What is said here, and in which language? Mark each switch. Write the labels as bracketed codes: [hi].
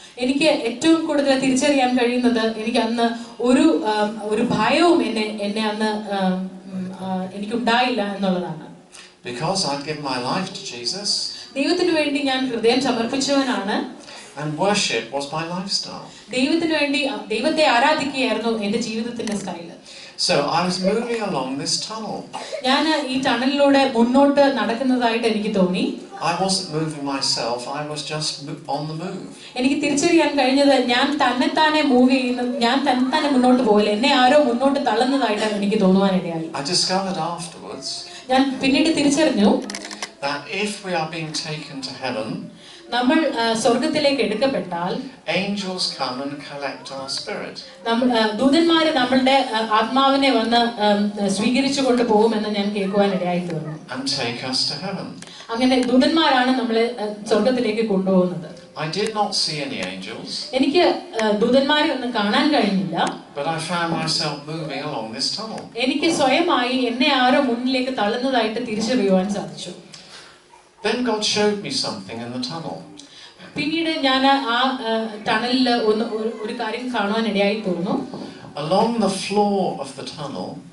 [ml] എനിക്ക് ഏറ്റവും കൂടുതൽ തിരിച്ചറിയാൻ കഴിയുന്നത് എനിക്ക് അന്ന് ഒരു ഭയവും എന്നെ അന്ന് എനിക്കുണ്ടായില്ല എന്നുള്ളതാണ്. [en] Because I'd given my life to Jesus. [ml] ദൈവത്തിന് വേണ്ടി ഞാൻ ഹൃദയം സമർപ്പിച്ചവനാണ്. [en] And worship was my lifestyle. [ml] ദൈവത്തിന് വേണ്ടി ദൈവത്തെ ആരാധിക്കുകയായിരുന്നു എൻ്റെ ജീവിതത്തിന്റെ style. [en] So I was moving along this tunnel. [ml] ഞാൻ ഈ ടണലിലൂടെ മുന്നോട്ട് നടക്കുന്നതായിട്ട് എനിക്ക് തോന്നി. [en] I wasn't moving myself, I was just on the move. [ml] എനിക്ക് തിരിച്ചറിയാൻ കഴിഞ്ഞത് ഞാൻ തന്നെത്താനെ മൂവ് ചെയ്യുന്ന ഞാൻ തന്നെത്താനെ മുന്നോട്ട് പോകില്ല, എന്നെ ആരോ മുന്നോട്ട് തള്ളുന്നതായിട്ട് എനിക്ക് തോന്നുവാനിടയായി. [en] I discovered afterwards [ml] ഞാൻ പിന്നീട് തിരിച്ചറിഞ്ഞു [en] that if we are being taken to heaven, [ml] നമ്മൾ സ്വർഗ്ഗത്തിലേക്ക് എടുക്കപ്പെട്ടാൽ [en] angels come and collect our spirit. [ml] ദൂതന്മാര് നമ്മളുടെ ആത്മാവിനെ വന്ന് സ്വീകരിച്ചു കൊണ്ട് പോകുമെന്ന് ഞാൻ കേൾക്കുവാനിടയായി തീർന്നു. [en] And take us to heaven. [ml] അങ്ങനെ ദൂതന്മാരാണ് നമ്മളെ സ്വർഗ്ഗത്തിലേക്ക് കൊണ്ടുപോകുന്നത്. [en] I did not see any angels. [ml] എനിക്ക് ദൂതന്മാരെ ഒന്നും കാണാൻ കഴിഞ്ഞില്ല. [en] But I found myself moving along this tunnel. [ml] എനിക്ക് സ്വയമായി എന്നെ ആരോ മുന്നിലേക്ക് തള്ളുന്നതായിട്ട് തിരിച്ചറിയുവാൻ സാധിച്ചു. [en] Then God showed me something in the tunnel. [ml] പിന്നീട് ഞാൻ ആ ടണലിൽ ഒരു കാര്യം കാണുവാനിടയായി തീർന്നു. [en] Along the floor of the tunnel,